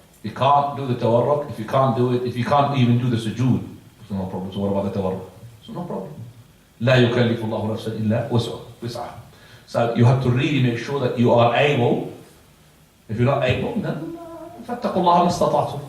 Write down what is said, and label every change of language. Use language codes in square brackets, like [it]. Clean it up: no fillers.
[en] You can't do the tawarruk. If you can't do it, if you can't even do the sujood, so no problem. So what about the tawarruk? So no problem. [ar] لا يكلف الله نفسا إلا وسعها. [en] So you have to really make sure that you are able. If you're not able, then [ar] فاتقوا الله ما استطعتم.